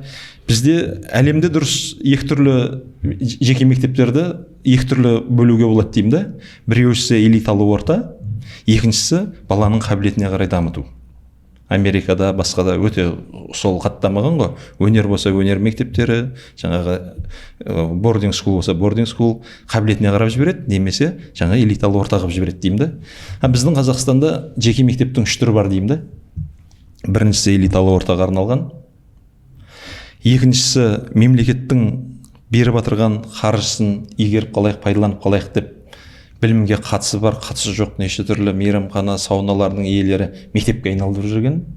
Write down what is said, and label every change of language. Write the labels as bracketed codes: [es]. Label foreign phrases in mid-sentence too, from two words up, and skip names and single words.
[kk] Бізде әлемде дұрыс екі түрлі жеке мектептерді екі түрлі бөлуге болады деймін да. Біреуісі элиталы орта, екіншісі баланың қабілетіне қарай дамыту. Америкада, басқада өте сол қаттамаған ғой. Өнер болса өнер мектептері, жаңағы [en] boarding school [kk] болса [en] boarding school [kk] қабілетіне қарап жібереді, немесе жаңа элиталы орта қылып жібереді деймін да. Біздің Қазақстанда жеке мектептің 3 түрі бар деймін да. Біріншісі элиталы ортаға арналған. Екіншісі мемлекеттің беріп отырған қаржысын игеріп қалайық, пайдаланып қалайық деп білімге қатысы бар, қатысы жоқ, неше түрлі мейрамхана, сауналардың иелері мектепке айналдырып жүрген.